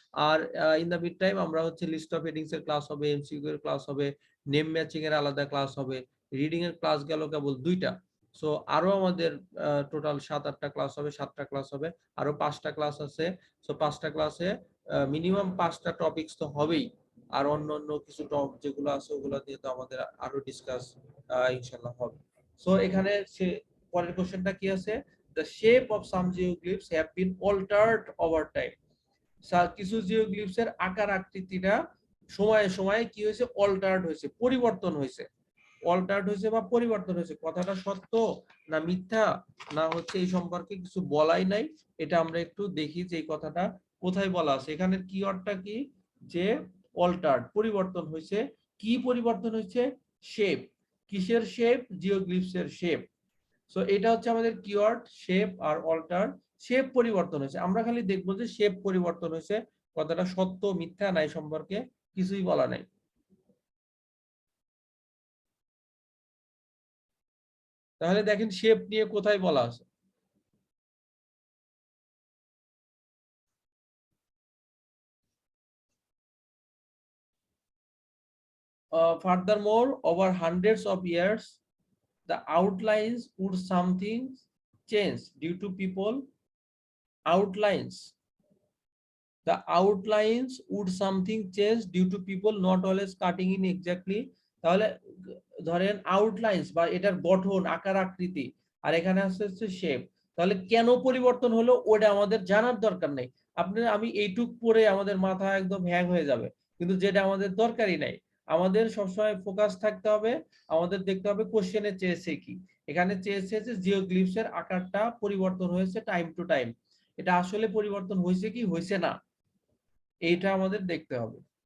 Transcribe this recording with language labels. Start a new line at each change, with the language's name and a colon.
Bangla: আর
English: in the mid time
Bangla: আমরা হচ্ছে list of headings এর ক্লাস হবে, এমসিকিউ এর ক্লাস হবে, নেম ম্যাচিং এর আলাদা ক্লাস হবে, রিডিং এর ক্লাস গেল কেবল 2টা। সো আরো আমাদের টোটাল 7-8টা ক্লাস হবে, 7টা ক্লাস হবে, আরো 5টা ক্লাস আছে। সো 5টা ক্লাসে মিনিমাম 5টা টপিকস তো হবেই, আর অন্য কিছু টপ যেগুলো আছে ওগুলো দিয়ে তো আমাদের আরো ডিসকাস ইনশাআল্লাহ হবে। সো এখানে পরের কোশ্চেনটা কি আছে,
English: the shape of some geoglyphs have been altered over time.
Bangla: কিছু জিওগ্লিফস এর আকার আকৃতিটা সময়ে সময়ে কি হয়েছে, অল্টার্ড হয়েছে, পরিবর্তন হয়েছে, অল্টার্ড হয়েছে বা পরিবর্তন হয়েছে, কথাটা সত্য না মিথ্যা না হচ্ছে এই সম্পর্কে কিছু বলাই নাই, এটা আমরা একটু দেখি যে এই কথাটা কোথায় বলা আছে। এখানে কিওয়ার্ডটা কি, যে অল্টার্ড, পরিবর্তন হয়েছে, কি পরিবর্তন হয়েছে, শেপ, কিসের শেপ, জিওগ্লিফস এর শেপ। সো এটা হচ্ছে আমাদের কিওয়ার্ড, শেপ আর অল্টার্ড। শেপ পরিবর্তন হয়েছে, আমরা খালি দেখবো যে শেপ পরিবর্তন হয়েছে, কথাটা সত্য মিথ্যা নাই সম্পর্কে কিছুই বলা নাই। তাহলে দেখেন শেপ নিয়ে কোথায় বলা আছে,
English: furthermore over hundreds of years the outlines would something change due to people, outlines, the outlines would something change due to people not always cutting in exactly।
Bangla: তাহলে ধরেন আউটলাইন্স বা এটার গঠন আকার আকৃতি, আর এখানে হচ্ছে শেপ, তাহলে কেন পরিবর্তন হলো ওটা আমাদের জানার দরকার নেই। আপনি আমি এইটুক পরে আমাদের মাথা একদম হ্যাং হয়ে যাবে, কিন্তু যেটা আমাদের দরকারই নাই। আমাদের সবসময় ফোকাস থাকতে হবে, আমাদের দেখতে হবে কোশ্চেনে চেয়েছে কি, এখানে চেয়েছে যে জিওগ্লিফস এর আকারটা পরিবর্তন হয়েছে টাইম টু টাইম, এটা আসলে পরিবর্তন হয়েছে কি হয়েছে না এইটা আমাদের দেখতে হবে।